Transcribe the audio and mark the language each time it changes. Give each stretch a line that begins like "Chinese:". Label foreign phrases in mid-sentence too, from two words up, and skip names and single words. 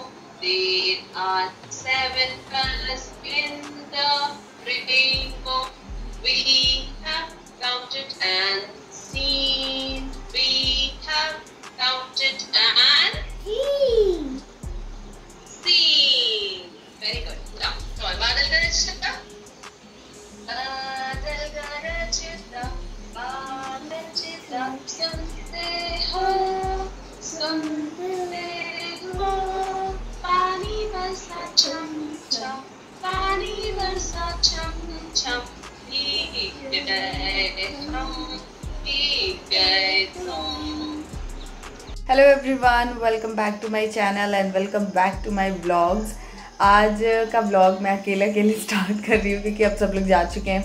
English: There are 7 colors in the rainbow. We have counted and seen. We have counted and seen. Very good. Now, come on.
Hindi: बादल गरजता. बादल गरजता। बादल गरजता. सुनते हो. पानी बरसा छम छम. पानी बरसा छम छम.
English: Hello everyone, welcome back to my channel and welcome back to my vlogs.
Hindi: आज का व्लॉग मैं अकेले स्टार्ट कर रही हूँ क्योंकि अब सब लोग जा चुके हैं।